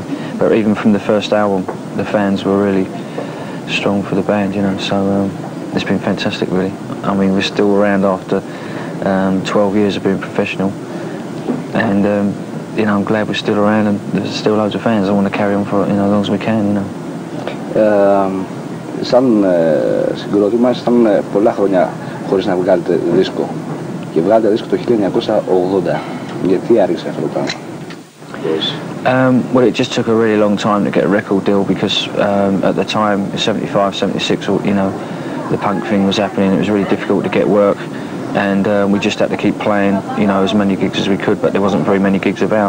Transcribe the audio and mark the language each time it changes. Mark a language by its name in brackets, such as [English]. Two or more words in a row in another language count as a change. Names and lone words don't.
[English] But even from the first album, the fans were really strong for the band, you know, so it's been fantastic, really. I mean, we're still around after 12 years of being professional, and you know, I'm glad we're still around, and there's still loads of fans. I want to carry on for, you know, as long as we can, you know. [Greek] Σαν συγκρότημα ήσασταν πολλά χρόνια χωρίς να βγάλετε δίσκο, και βγάλετε δίσκο το 1980. Γιατί άρχισε αυτό το πράγμα? [English] Well, it just took a really long time to get a record deal because at the time, 75, 76, you know, the punk thing was happening. It was really difficult to get work, and we just had to keep playing, you know, as many gigs as we could, but there wasn't very many gigs about.